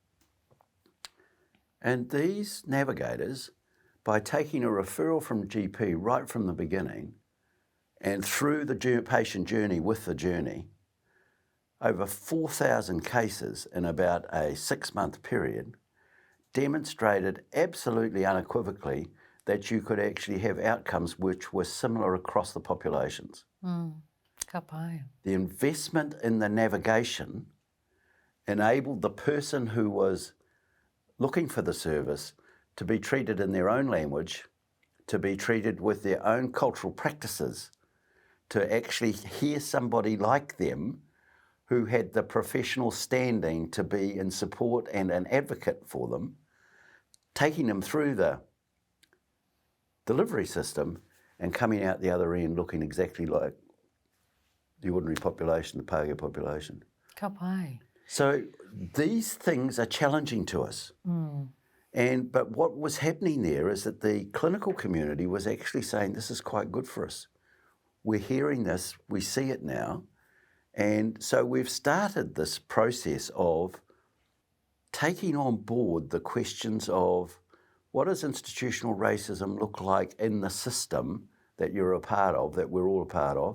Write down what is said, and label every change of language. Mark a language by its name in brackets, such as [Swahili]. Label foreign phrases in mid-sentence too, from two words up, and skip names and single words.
[English] And these navigators, by taking a referral from GP right from the beginning and through the patient journey with the journey, over 4,000 cases in about a 6-month period, demonstrated absolutely unequivocally that you could actually have outcomes which were similar across the populations. [Māori] Ka pai. [English] The investment in the navigation enabled the person who was looking for the service to be treated in their own language, to be treated with their own cultural practices, to actually hear somebody like them who had the professional standing to be in support and an advocate for them, taking them through the delivery system and coming out the other end looking exactly like the ordinary population, the Pākehā population. [Māori] Ka pai. [English] So these things are challenging to us. But what was happening there is that the clinical community was actually saying, this is quite good for us. We're hearing this, we see it now. And so we've started this process of taking on board the questions of what does institutional racism look like in the system that you're a part of, that we're all a part of?